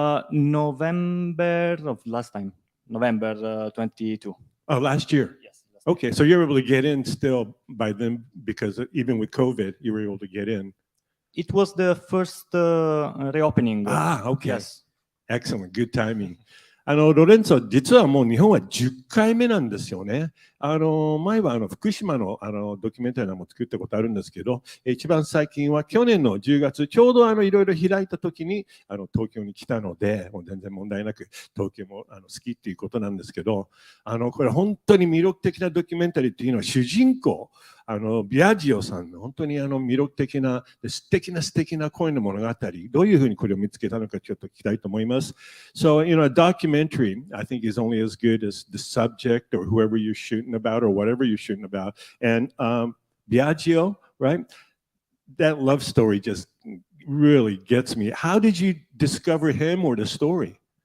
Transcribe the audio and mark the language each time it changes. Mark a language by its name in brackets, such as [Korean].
[English] November of last time, November 22. Oh, last year. Yes. Okay, so you were able to get in still by then, because even with COVID, you were able to get in. It was the first reopening. Okay. Yes. Excellent. Good timing. [Japanese] ロレンツォ、実はもう日本は10回目なんですよね。前は福島のドキュメンタリーも作ったことあるんですけど、一番最近は去年の10月、ちょうどいろいろ開いた時に東京に来たので、もう全然問題なく東京も好きっていうことなんですけど、これ本当に魅力的なドキュメンタリーっていうのは主人公、ビアジオさんの本当に魅力的な素敵な恋の物語、どういうふうにこれを見つけたのかちょっと聞きたいと思います。 [English] So, a documentary, I think, is only as good as the subject or whoever you're shooting about or whatever you're shooting about. And Biagio, right? That love story just really gets me. How did you discover him or the story?